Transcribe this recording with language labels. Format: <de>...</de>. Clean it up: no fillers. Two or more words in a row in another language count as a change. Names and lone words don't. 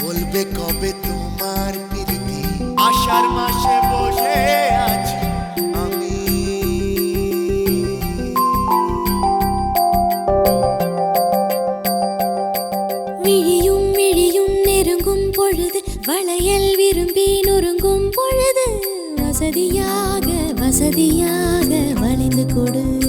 <bn>কবে কবে তোমার প্রীতি আষাঢ় মাসে বসে আছি আমি</bn> <ta>விழியும் விழியும் நெருங்கும் பொழுது வளையல் விரும்பி நொறுங்கும் பொழுது வசதியாக வசதியாக வளைந்து கொடு</ta>